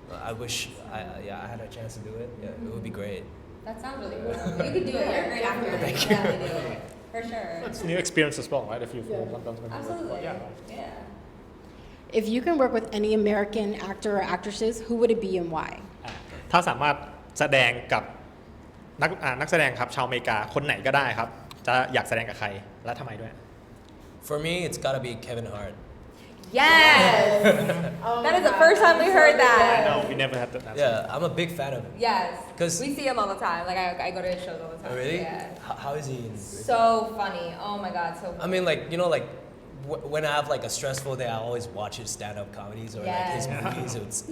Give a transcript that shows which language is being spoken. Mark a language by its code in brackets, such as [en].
[en] I wish I had a chance to do it. Yeah, it would be great. That sounds really cool. You could do it. You're a great actor. Thank you. Yeah, do it. For sure. It's a new experience as well, right? If you've done something Absolutely. Yeah. If you can work with any American actor or actresses, who would it be and why? [th] ถ้าสามารถแสดงกับนักแสดงครับชาวอเมริกาคนไหนก็ได้ครับจะอยากแสดงกับใครและทำไมด้วย [en] For me, it's gotta be Kevin Hart. Yes! That is the first time we heard that. I know, we never had that answer. Yeah, I'm a big fan of him. Yes. 'Cause we see him all the time. Like, I go to his shows all the time. Oh, really? Yeah. How is he? So funny. Oh my God, so funny. I mean, like, like when I have like a stressful day, I always watch his stand-up comedies or like his movies.